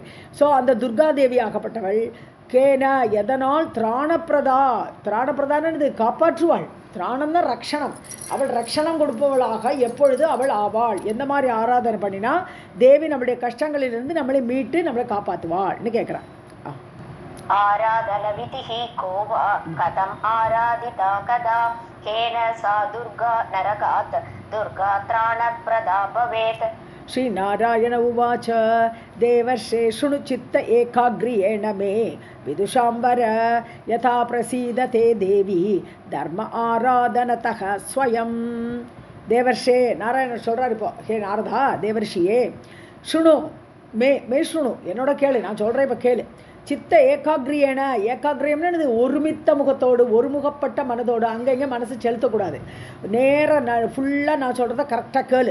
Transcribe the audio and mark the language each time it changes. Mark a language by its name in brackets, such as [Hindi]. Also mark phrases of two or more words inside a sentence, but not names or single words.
[Tamil] ஸோ அந்த துர்கா தேவி ஆகப்பட்டவள் கேன எதனால், திராணப்பிரதானது காப்பாற்றுவாள், திராணம்னா ரக்ஷணம், அவள் ரக்ஷணம் கொடுப்பவளாக எப்பொழுது அவள் ஆவாள், எந்த மாதிரி ஆராதனை பண்ணினா தேவி நம்முடைய கஷ்டங்களிலிருந்து நம்மளை மீட்டு நம்மளை காப்பாற்றுவாள்னு கேட்குறான். [Sanskrit] आराधन विधिः को वा कथम् आराधिता कदा केन सा दुर्गा नरकात् दुर्गा त्राणप्रदा भवेत्. श्रीनारायण उवाच देवर्षे शृणुचित्त एकाग्र्येण मे विदुषाम्बर यथा प्रसीदते देवी धर्म आराधनतः स्वयं. [Tamil] देवर्षे नारायण சொல்றார் இப்போ, ஹே நாரதா தேவர்ஷியே, [Sanskrit] शृणु मे शृणु, [Tamil] என்னோட கேளு, நான் சொல்கிறேன் இப்போ கேளு. [Sanskrit] चित्त ऐकाग्र्येण, [Tamil] ஏகாகிரியம்னு ஒருமித்த முகத்தோடு, ஒருமுகப்பட்ட மனதோடு, அங்கங்கே மனசு செலுத்தக்கூடாது, நேராக ஃபுல்லாக நான் சொல்கிறத கரெக்டாக கேளு.